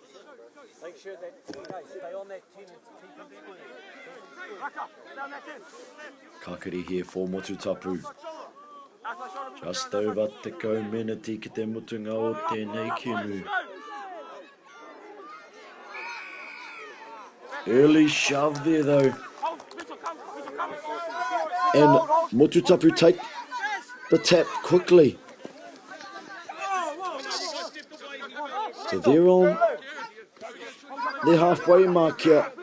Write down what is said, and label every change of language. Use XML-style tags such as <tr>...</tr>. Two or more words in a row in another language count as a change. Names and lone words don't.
<en>Make sure that stay on that 10 and keep them square. Kakari here for Motutapu. Just over</en> <mi>te kau miniti ki te mutunga o tēnei kinu.</mi> <en>Early shove there though. And Motutapu take the tap quickly. So they're on the halfway mark here.</en>